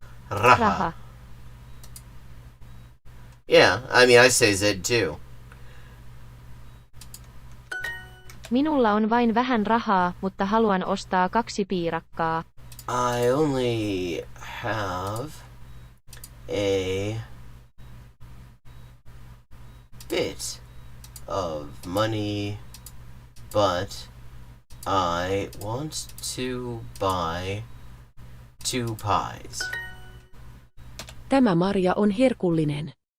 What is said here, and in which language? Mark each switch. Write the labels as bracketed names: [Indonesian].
[Finnish] Raha. Raha. [English] Yeah, I mean, I say Z too. [Finnish] Minulla on vain vähän rahaa, mutta haluan ostaa 2 piirakkaa. [English] I only have a bit of money, but I want to buy 2 pies. [Finnish] Tämä marja on herkullinen.